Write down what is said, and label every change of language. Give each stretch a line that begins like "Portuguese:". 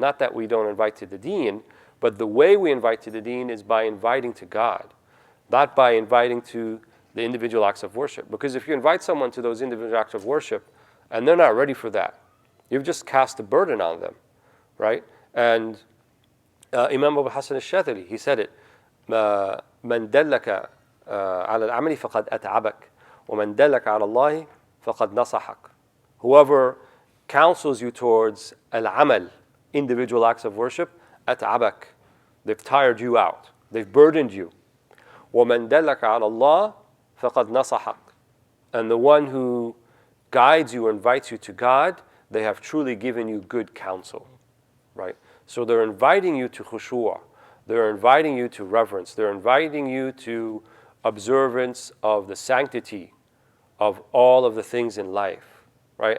English: Not that we don't invite to the deen, but the way we invite to the deen is by inviting to God, not by inviting to the individual acts of worship. Because if you invite someone to those individual acts of worship and they're not ready for that, you've just cast a burden on them, right? And Imam Abu Hassan al-Shadhili, he said it,
Arabic: من دلك على العمل فقد أتعبك ومن دلك على الله فقد نصحك.
English: Whoever counsels you towards al-amal, individual acts of worship, أتعبك, they've tired you out, they've burdened you.
Arabic: ومن دلك على الله فقد نصحك.
English: And the one who guides you or invites you to God, they have truly given you good counsel, right? So they're inviting you to khushu'ah. They're inviting you to reverence. They're inviting you to observance of the sanctity of all of the things in life, right?